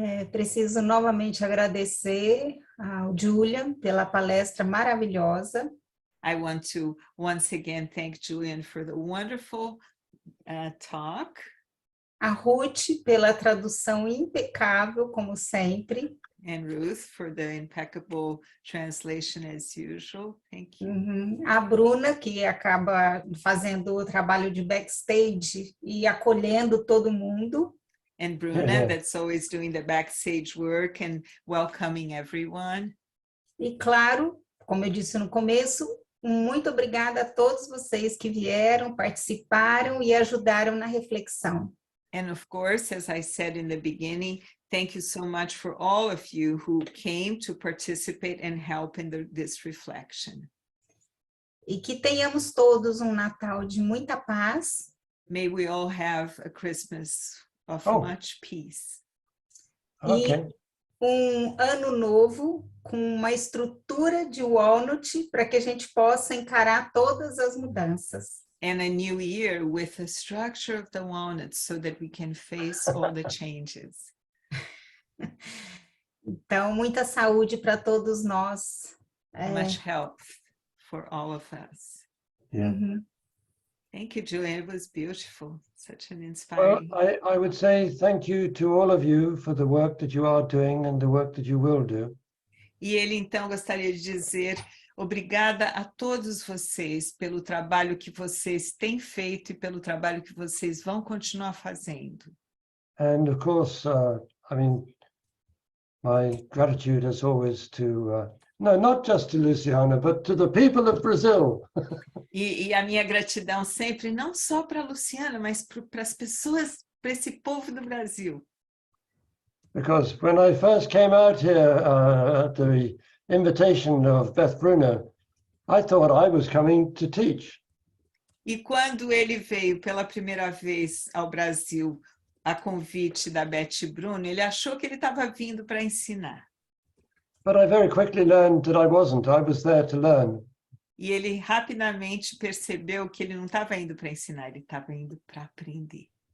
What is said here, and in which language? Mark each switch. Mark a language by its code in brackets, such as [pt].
[pt] Preciso novamente agradecer ao Julian pela palestra maravilhosa. [en] I want to once again thank Julian for the wonderful talk. [pt] A Ruth pela tradução impecável, como sempre. [en] And Ruth for the impeccable translation as usual. Thank you. [pt] A Bruna, que acaba fazendo o trabalho de backstage e acolhendo todo mundo. [en] And Bruna, that's always doing the backstage work and welcoming everyone. [pt] E claro, como eu disse no começo, muito obrigada a todos vocês que vieram, participaram e ajudaram na reflexão. [en] And of course, as I said in the beginning, thank you so much for all of you who came to participate and help in this reflection. [pt] E que tenhamos todos um Natal de muita paz. [en] May we all have a Christmas of much peace. Okay. [pt] E ano novo com uma estrutura de Walnut para que a gente possa encarar todas as mudanças. [en] And a new year with a structure of the walnut so that we can face all the changes. [pt] Então, muita saúde para todos nós. [en] Much health for all of us. Yeah. Thank you, Julian. It was beautiful. Such an inspiring. Well, I would say thank you to all of you for the work that you are doing and the work that you will do. [pt] E ele, então, gostaria de dizer obrigada a todos vocês pelo trabalho que vocês têm feito e pelo trabalho que vocês vão continuar fazendo. [en] And of course, I mean, my gratitude as always to, no, not just to Luciana, but to the people of Brazil. [pt] E a minha gratidão sempre, não só para a Luciana, mas para as pessoas, para esse povo do Brasil. [en] Because when I first came out here at the invitation of Beth Bruno, I thought I was coming to teach. [pt] E quando ele veio pela primeira vez ao Brasil, a convite da Beth Bruno, ele achou que ele estava vindo para ensinar. [en] But I very quickly learned that I wasn't. I was there to learn. [pt] E ele rapidamente percebeu que ele não estava indo para ensinar, ele estava indo para aprender.